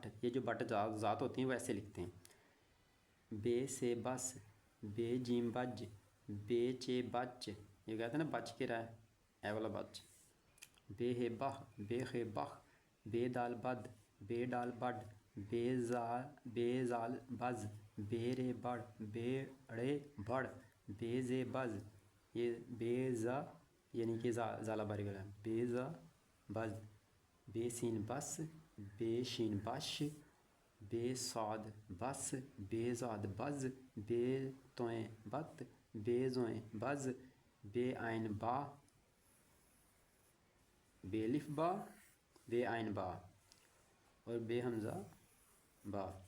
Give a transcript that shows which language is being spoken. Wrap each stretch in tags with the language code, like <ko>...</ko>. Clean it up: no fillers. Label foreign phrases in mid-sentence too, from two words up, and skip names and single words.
<ur>یہ جو بٹ ذات ہوتی ہیں وہ ایسے لکھتے ہیں. بے سے بس، بے جیم بج، بے چے بچ، یہ کہتے ہیں نا بچ کے رہا ہے، اے والا بچ. بے ہے بہ، بے خے بخ، بے دال بد، بے ڈال بڈ، بے زال بز، بے رے بڑ، بے اڑے بڑ، بے زے بز. یہ بے زا یعنی کہ زالہ باری والا، بے زا بز. بے سین بس، بے شین بش، بے صاد بس، بے زاد بز، بے توئیں بت، بے زوئیں بز، بے عین با، بے الف با، بے عین با، اور بے حمزہ با.</ur>